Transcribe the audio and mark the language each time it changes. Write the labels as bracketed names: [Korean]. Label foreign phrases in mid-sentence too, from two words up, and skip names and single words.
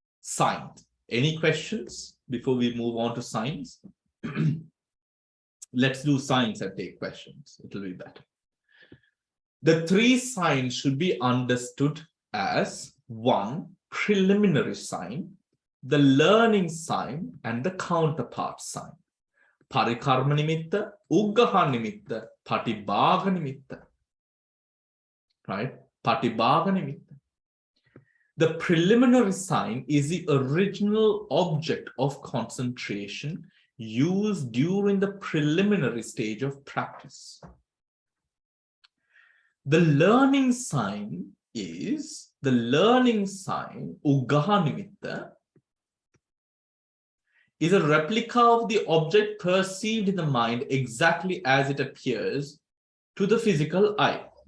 [English] Any questions before we move on to signs? Let's do signs and take questions. It'll be better. The three signs should be understood as one, preliminary sign, the learning sign, and the counterpart sign. [Pali] Parikarma nimitta, uggaha nimitta, patibhaga nimitta. [English] Right? [Pali] Patibhaga nimitta. [English] The preliminary sign is the original object of concentration used during the preliminary stage of practice. The learning sign, [Pali] uggaha nimitta, [English] is a replica of the object perceived in the mind exactly as it appears to the physical eye.